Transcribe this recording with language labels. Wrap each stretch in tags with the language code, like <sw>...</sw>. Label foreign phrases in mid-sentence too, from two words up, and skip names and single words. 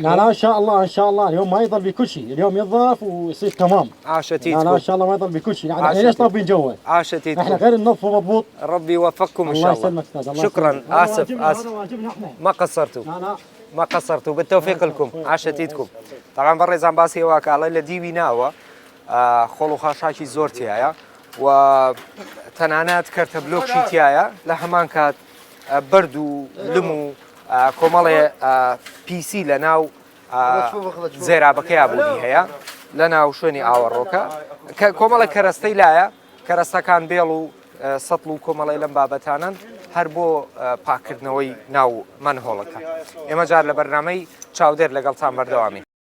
<ar>لا لا ان شاء الله ان شاء الله اليوم ما يضل بكل شيء اليوم ينظف ويصير تمام عاشتيتكم لا لا ان شاء الله ما يضل بكل شيء يعني ليش طابين جوه عاشتيتكم احنا غير ننظفه مضبوط ربي يوفقكم إن شاء الله الله يسلمك استاذ شكرا آسف هذا واجبنا احنا ما قصرتوا لا لا ما قصرتوا بالتوفيق لكم عاشتيتكم</ar> <ckb>طبعا بەڕێزان باسی هێواکە ئەڵێ لە دیوی ناوە خۆڵ و خاشاکی زۆر تایە و تەنانەت کەرتە بلۆکشی تایە لە هەمان کات بەرد و لم و کۆمەڵێ پیسی لە ناو زێرابەکەی بوونی هەیە لە ناو شوێنی ئاوەڕۆکە کۆمەڵە کەرەستەی لایە کەرەستەکان بێڵ و سەتڵ و کۆمەڵی لەم بابەتانن هەر بۆ پاکردنەوەی ناو منهۆڵەکە ئێمە جار لە بەرنامەی چاودێر لەگەڵتان بەردەوامی</ckb>